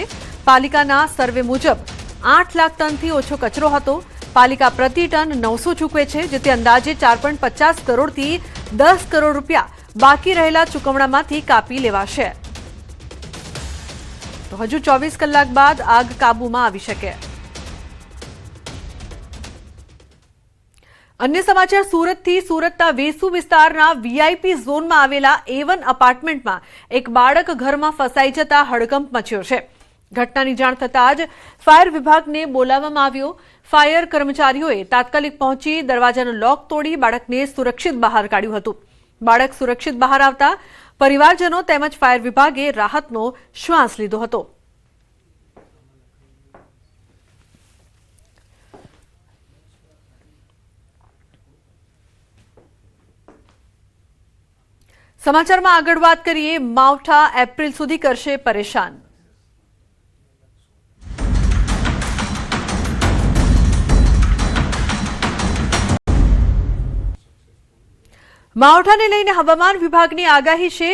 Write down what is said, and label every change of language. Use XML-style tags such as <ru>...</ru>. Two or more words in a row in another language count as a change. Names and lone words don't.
<gu>પાલિકાના સર્વે મુજબ 8 લાખ ટનથી ઓછો કચરો હતો। પાલિકા પ્રતિ ટન 900 ચૂકવે છે, જેથી અંદાજે 4.50 કરોડથી 10 કરોડ રૂપિયા બાકી રહેલા ચૂકવણામાંથી કાપી લેવાશે। તો હજુ 24 કલાક બાદ આગ કાબૂમાં આવી શકે। અન્ય સમાચાર સુરતથી સુરતના વેસુ વિસ્તારના વીઆઈપી ઝોનમાં આવેલા A1 એપાર્ટમેન્ટમાં એક બાળક ઘરમાં ફસાઈ જતા હડકંપ મચ્યો છે। ઘટનાની જાણ થતાં જ ફાયર વિભાગને બોલાવવામાં આવ્યો। ફાયર કર્મચારીઓએ તાત્કાલિક પહોંચી દરવાજાનો લૉક તોડી બાળકને સુરક્ષિત બહાર કાઢ્યું હતું। બાળક સુરક્ષિત બહાર આવતા પરિવારજનો તેમજ ફાયર વિભાગે રાહતનો શ્વાસ લીધો હતો। समाचारमां આગળ વાત કરીએ। માવઠા એપ્રિલ સુધી કરશે પરેશાન। માવઠાને લઈને હવામાન વિભાગની આગાહી છે।</gu>